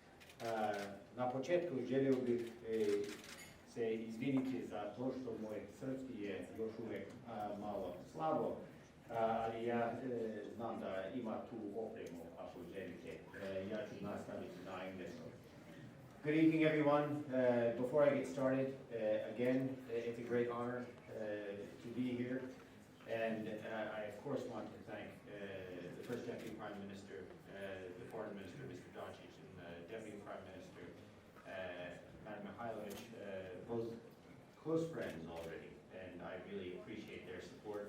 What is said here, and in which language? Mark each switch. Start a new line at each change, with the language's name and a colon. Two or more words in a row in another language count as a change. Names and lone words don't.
Serbian: Na početku želio bih se izviniti za to što moj srpski je još uvijek malo slabo, ali ja znam da ima tu opremu ako želite. Ja ću nastaviti na engleskom.
English: Good evening, everyone. Before I get started, again, it's a great honor to be here. And I, of course, want to thank the First Deputy Prime Minister, the Foreign Minister, Mr. Doncic, and the Deputy Prime Minister, Madam Mihailovic, both close friends already, and I really appreciate their support.